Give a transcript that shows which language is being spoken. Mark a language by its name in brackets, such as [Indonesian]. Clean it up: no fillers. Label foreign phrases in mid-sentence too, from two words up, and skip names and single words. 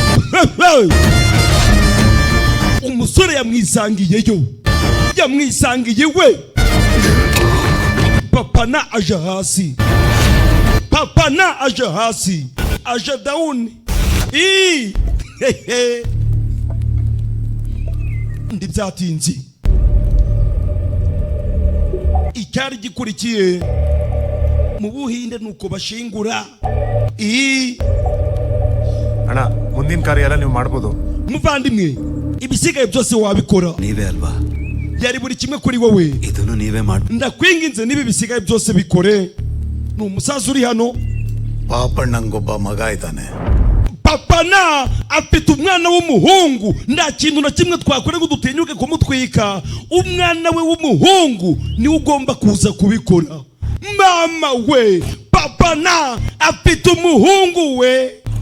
[Kinyarwanda] umusore yamwisangiye we papa na aja hasi aja down ndi byatinze icyari gikurikiye mu Buhinde nuko bashingura [Kannada] ಅಣ್ಣ ಮುಂದಿನ ಕಾರ್ಯ ಎಲ್ಲ ನೀವು ಮಾಡಬಹುದು [Kinyarwanda] muvandimwe ibisigaye byose wabikora [Kannada] ನೀವೇ ಅಲ್ವಾ [Kinyarwanda] yari buri kimwe kuri wowe [Kannada] ಇದನ್ನು ನೀವೇ ಮಾಡಿ [Kinyarwanda] ndakwinginze nibi bisigaye byose bikore ni umusaza uri hano [Kannada] ಪಾಪಣ್ಣಂಗೊಬ್ಬ ಮಗ ಇದ್ದಾನೆ [Kinyarwanda] papa na afite umwana w'umuhungu nta kintu na kimwe twakore ngo dutinyuke kumutwika umwana we w'umuhungu niwe ugomba kuza kubikora mama we papa na afite umuhungu we